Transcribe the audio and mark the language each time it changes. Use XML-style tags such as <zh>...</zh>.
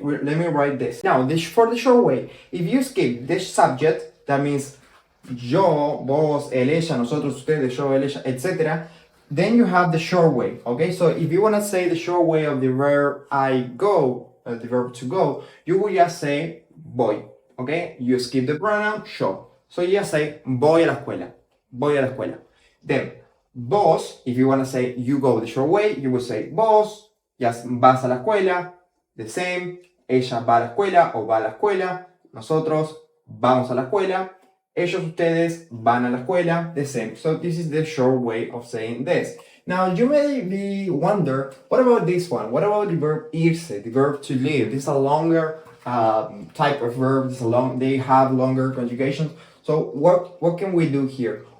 <en>Let me write this. Now, for the short way, if you skip the subject, that means</en> <es>yo, vos, él, ella,</es> <en>nosotros, ustedes, yo, él, ella, etc. Then you have the short way, okay? So if you want to say the short way of the verb I go, the verb to go, you will just say voy, okay? You skip the pronoun yo. So you just say</en> <es>voy a la escuela,</es> <en>voy a la escuela. Then vos, if you want to say you go the short way, you will say vos, just</en> <es>vas a la escuela,</es> <en>the same.</en> <es>Ella va a la escuela o va a la escuela. Nosotros vamos a la escuela. Ellos, ustedes van a la escuela,</es> <en>the same. So this is the short way of saying this. Now you may wonder, what about this one? What about the verb irse, the verb to live? This is a longer type of verbs, they have longer conjugations. So what can we do here?</en>